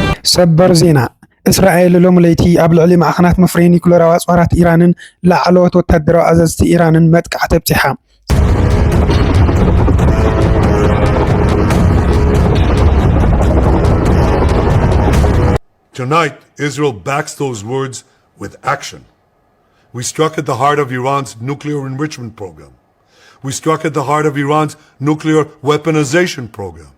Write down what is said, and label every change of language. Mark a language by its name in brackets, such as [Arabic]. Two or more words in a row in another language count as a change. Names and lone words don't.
[Tigrinya] ሰበር ዜና እስራኤል ሎም ለይቲ ኣብ ልዕሊ ማዕኸናት መፍረዪ ኒኩለራዊ ኣጽዋራት ኢራንን ላዕለዎት ወተሃደራዊ ኣዘዝቲ ኢራንን መጥቃዕቲ ኣብጽሓ። [English] Tonight, Israel backs those words with action. We struck at the heart of Iran's nuclear enrichment program. We struck at the heart of Iran's nuclear weaponization program.